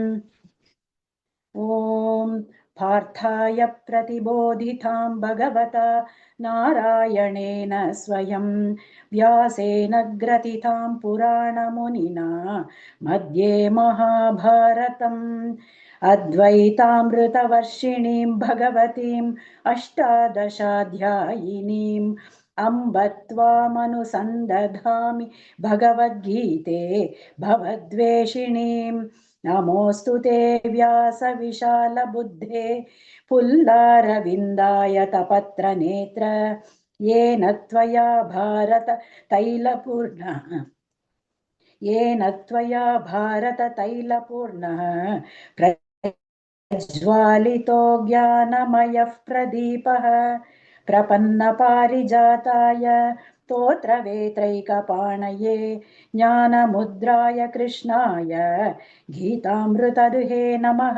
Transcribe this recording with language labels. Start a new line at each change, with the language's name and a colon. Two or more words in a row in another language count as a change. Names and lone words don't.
Sanskrit: ఓం పార్థాయ ప్రతిబోధితాం భగవతా నారాయణేన స్వయం వ్యాసేన గ్రథితాం పురాణమునినా మధ్యే మహాభారతం అద్వైతామృతవర్షిణీం భగవతీం అష్టాదశాధ్యాయినీం అంబ త్వామనుసందధామి భగవద్గీతే భవద్వేషిణీం. నమోऽस्तु ते व्यासविशालबुद्धे पुल्लारविन्दायतपत्रनेत्र येन त्वया भारततैलपूर्णः प्रज्वालितो ज्ञानमयः प्रदीपः प्रपन्नपारिजाताय स्तोत्रवेत्रैकपाणये ज्ञानमुद्राय कृष्णाय गीतामृतदुहे नमः.